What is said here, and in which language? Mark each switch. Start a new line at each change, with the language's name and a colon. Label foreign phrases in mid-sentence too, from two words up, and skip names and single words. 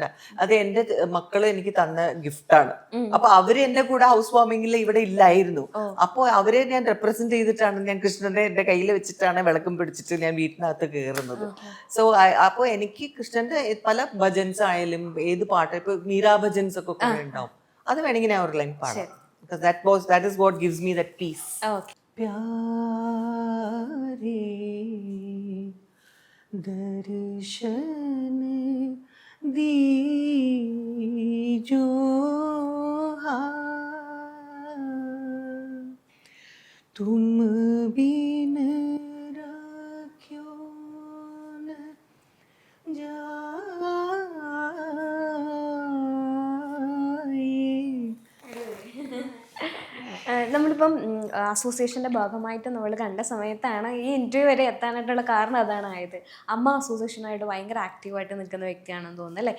Malayalam: അത് എന്റെ മക്കള് എനിക്ക് തന്ന ഗിഫ്റ്റാണ്. അപ്പൊ അവര് എന്റെ കൂടെ
English: house warming
Malayalam: ഇവിടെ ഇല്ലായിരുന്നു. അപ്പൊ അവരെ ഞാൻ റെപ്രസെന്റ് ചെയ്തിട്ടാണ് ഞാൻ കൃഷ്ണന്റെ എന്റെ കയ്യിൽ വെച്ചിട്ടാണ് വിളക്കും പിടിച്ചിട്ട് ഞാൻ വീട്ടിനകത്ത് കയറുന്നത്. സോ അപ്പൊ എനിക്ക് കൃഷ്ണന്റെ പല ഭജൻസ് ആയാലും ഏത് പാട്ട്, ഇപ്പൊ മീരാ ഭജൻസ് ഒക്കെ കുറെ ഉണ്ടാവും. അത് വേണമെങ്കിൽ ഞാൻ ഒരു ലൈൻ പാടാം.
English: That is what gives me that peace.
Hindi: പ്യാരേ दर्शन दीजो तुम बिन राख्यो न
Malayalam: നമ്മളിപ്പം അസോസിയേഷൻ്റെ ഭാഗമായിട്ട് നമ്മൾ കണ്ട സമയത്താണ് ഈ ഇൻ്റർവ്യൂ വരെ എത്താനായിട്ടുള്ള കാരണം അതാണ് ആയത്. അമ്മ അസോസിയേഷനായിട്ട് ഭയങ്കര ആക്റ്റീവായിട്ട് നിൽക്കുന്ന വ്യക്തിയാണെന്ന് തോന്നുന്നു അല്ലേ?